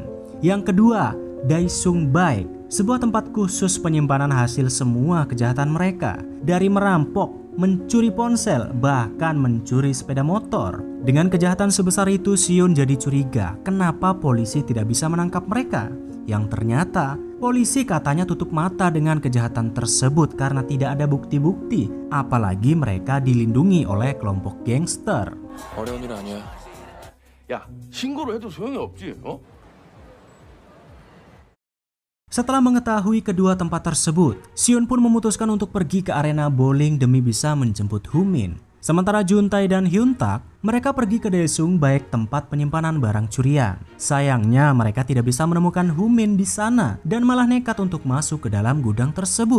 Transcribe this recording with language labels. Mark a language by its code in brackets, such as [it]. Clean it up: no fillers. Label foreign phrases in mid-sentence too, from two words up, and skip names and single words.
[id] Yang kedua, Daesung Baek, sebuah tempat khusus penyimpanan hasil semua kejahatan mereka, dari merampok, mencuri ponsel, bahkan mencuri sepeda motor. Dengan kejahatan sebesar itu, Sion jadi curiga kenapa polisi tidak bisa menangkap mereka. Yang ternyata polisi katanya tutup mata dengan kejahatan tersebut karena tidak ada bukti-bukti, apalagi mereka dilindungi oleh kelompok gangster. [ko] 어려운 일 아니야. 야 신고를 해도 소용이 없지. 어? [id] Setelah mengetahui kedua tempat tersebut, Sion pun memutuskan untuk pergi ke arena bowling demi bisa menjemput Humin. Sementara Juntae dan Hyuntak, mereka pergi ke Daesung Baek, tempat penyimpanan barang curian. Sayangnya mereka tidak bisa menemukan Humin di sana dan malah nekat untuk masuk ke dalam gudang tersebut.